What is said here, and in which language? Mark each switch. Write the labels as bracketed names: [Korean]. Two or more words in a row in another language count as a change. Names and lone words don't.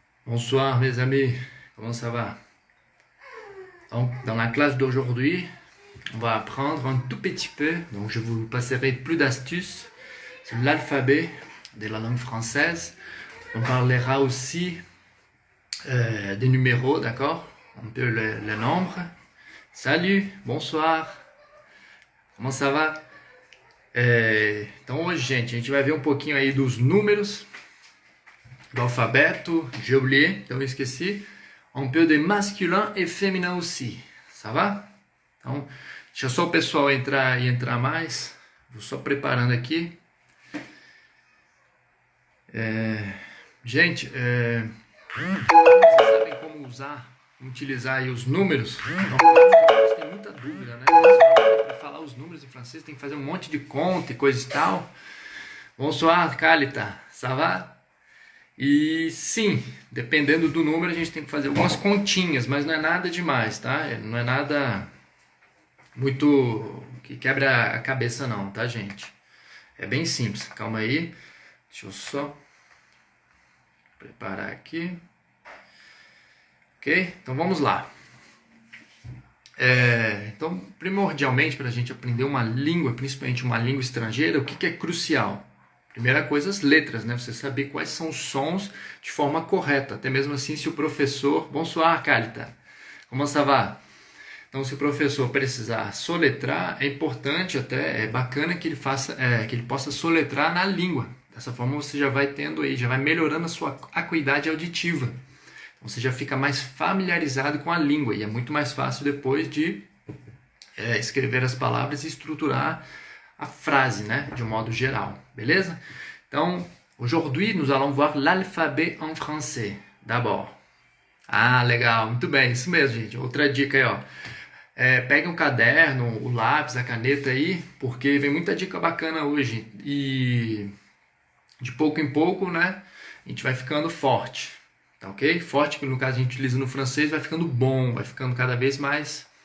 [French] Bonsoir mes amis, comment ça va? Donc, dans la classe d'aujourd'hui, on va apprendre un tout petit peu, donc je vous passerai plus d'astuces sur l'alphabet de la langue française. On parlera aussi des numéros, d'accord? Un peu le nombre. Salut, bonsoir, como ça va? [Portuguese] Então hoje, gente, a gente vai ver um pouquinho aí dos números, do alfabeto, [French] j'ai oublié, [Portuguese] então eu esqueci. [French] Un peu de masculin e féminin aussi, ça va? [Portuguese] Então, deixa só o pessoal entrar e entrar mais. Vou só preparando aqui. Gente, vocês sabem como utilizar aí os números? Normalmente tem muita dúvida, né? Para falar os números em francês tem que fazer um monte de conta e coisa e tal. [French] Bonsoir, Kalita, ça va? [Portuguese] E sim, dependendo do número a gente tem que fazer algumas continhas, mas não é nada demais, tá? Não é nada muito que quebra a cabeça não, tá, gente? É bem simples, calma aí. Deixa eu só preparar aqui. Ok? Então vamos lá. Então, primordialmente, para a gente aprender uma língua, principalmente uma língua estrangeira, o que é crucial? Primeira coisa, as letras, né? Você saber quais são os sons de forma correta. Até mesmo assim, se o professor... [French] Bonsoir, Kalita. Como ça va? [Portuguese] Então, se o professor precisar soletrar, é importante até, é bacana que ele faça, que ele possa soletrar na língua. Dessa forma, você já vai tendo aí, já vai melhorando a sua acuidade auditiva. Então, você já fica mais familiarizado com a língua e é muito mais fácil depois de escrever as palavras e estruturar a frase, né, de um modo geral, beleza? Então, [French] aujourd'hui, nous allons voir l'alphabet en français, d'abord. [Portuguese] Ah, legal, muito bem, isso mesmo, gente. Outra dica aí, ó. Pegue um caderno, o lápis, a caneta aí, porque vem muita dica bacana hoje. E de pouco em pouco, né, a gente vai ficando forte, tá ok? Forte, que no caso a gente utiliza no francês, vai ficando bom, vai ficando cada vez mais...